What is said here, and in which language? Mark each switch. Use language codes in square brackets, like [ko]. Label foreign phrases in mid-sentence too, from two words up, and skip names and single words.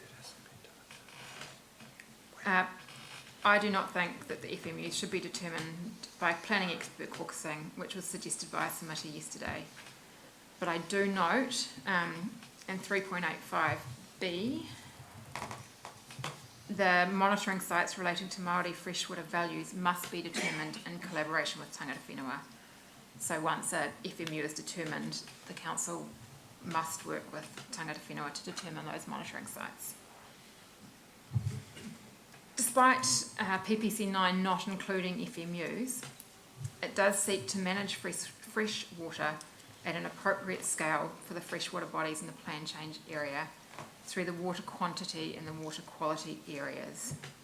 [en] I do not think that the FMUs should be determined by planning expert caucusing, which was suggested by a submitter yesterday. But I do note in 3.85b, the monitoring sites relating to Māori freshwater values must be determined in collaboration with [mi] tangata whenua. [en] So once a FMU is determined, the council must work with [mi] tangata whenua [en] to determine those monitoring sites. Despite PPC 9 not including FMUs, it does seek to manage fresh water at an appropriate scale for the freshwater bodies in the plan change area through the water quantity and the water quality areas.